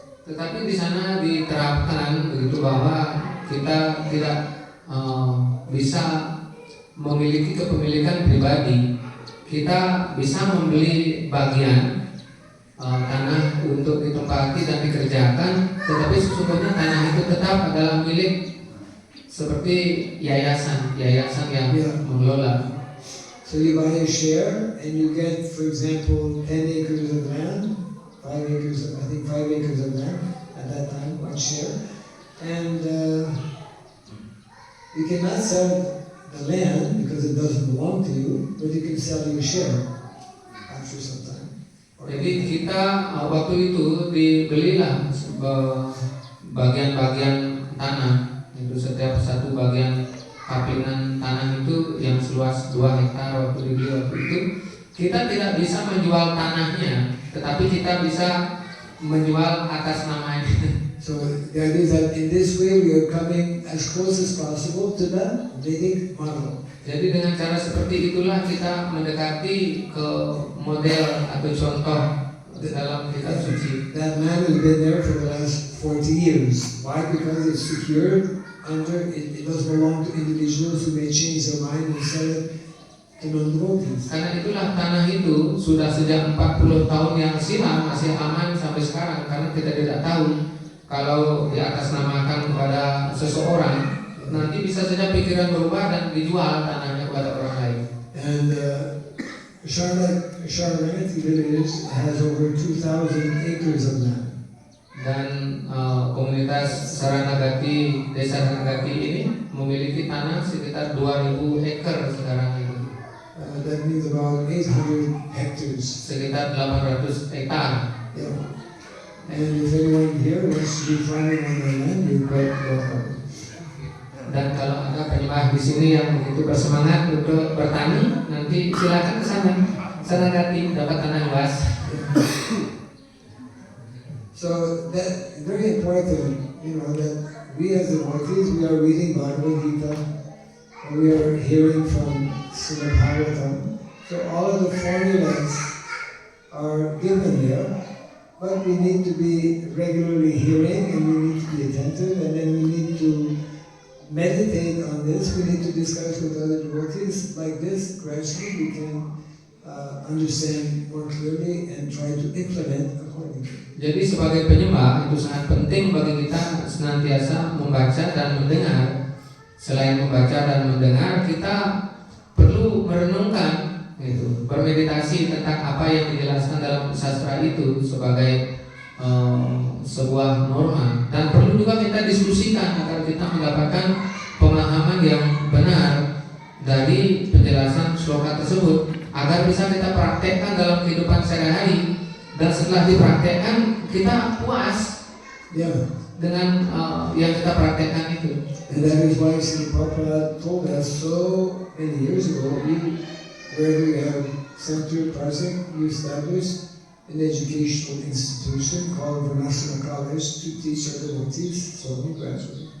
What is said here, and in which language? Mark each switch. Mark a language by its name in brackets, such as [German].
[Indonesian] Tetapi di sana diterapkan begitu bahwa kita tidak bisa memiliki kepemilikan pribadi. Kita bisa membeli bagian tanah untuk ditempati dan dikerjakan, tetapi sesungguhnya tanah itu tetap adalah milik seperti yayasan yang mengelola. [English] So you buy a share and you get, for example, 10 acres of land, 5 acres of land at that time, one share, and you cannot sell the land because it doesn't belong to you, but you can sell your share after some time. [Indonesian] Jadi kita waktu itu dibelilah bagian-bagian tanah. Itu setiap satu bagian kapinan tanah itu yang seluas 2 hektar waktu dibeli waktu itu. Kita tidak bisa menjual tanahnya, tetapi kita bisa menjual atas namanya. [English] So the idea is that in this way we are coming as close as possible to the Vedic model. [Indonesian] Jadi dengan cara seperti itulah kita mendekati ke model atau contoh dalam kitab suci. [English] That land has been there for the last 40 years. Why? Because it's secured under, it doesn't belong to individuals who may change their mind and sell it to non-devotees. [Indonesian] Karena itulah tanah itu sudah sejak 40 tahun yang silam masih aman sampai sekarang, karena kita tidak tahu kalau diatasnamakan kepada seseorang, nanti bisa saja pikiran berubah dan dijual tanahnya kepada orang lain. [English] And Sharanagati village has over 2,000 acres of land. [Indonesian] Dan komunitas Saranagati, desa Saranagati ini memiliki tanah sekitar 2.000 ekar sekarang ini. [English] That means about 800 hectares. [Indonesian] Sekitar 800 hektar. [English] Yeah. And if anyone here wants to be farming on their land, you're quite welcome. [Indonesian] Dan kalau ada penyembah di sini yang begitu bersemangat untuk bertani, nanti silakan ke sana. Saranagati dapat tanah luas. [English] So that very important, that we as devotees, we are reading Bhagavad Gita, we are hearing from Srimad Bhagavatam. So all of the formulas are given there, but we need to be regularly hearing and we need to be attentive, and then we need to meditate on this. We need to discuss with other devotees. Like this, gradually we can understand more clearly and try to implement accordingly. [Indonesian] Jadi sebagai penyembah itu sangat penting bagi kita senantiasa membaca dan mendengar. Selain membaca dan mendengar, kita perlu merenungkan, bermeditasi tentang apa yang dijelaskan dalam sastra itu sebagai sebuah norma, dan perlu juga kita diskusikan agar kita mendapatkan pemahaman yang benar dari penjelasan sloka tersebut, agar bisa kita praktekkan dalam kehidupan sehari-hari, dan setelah dipraktekkan kita puas dengan yang kita praktekkan itu. [English] And that is why Sri Prabhupada told us so many years ago, where we have center project, we established an educational institution called Varnasrama College to teach our devotees slowly, gradually.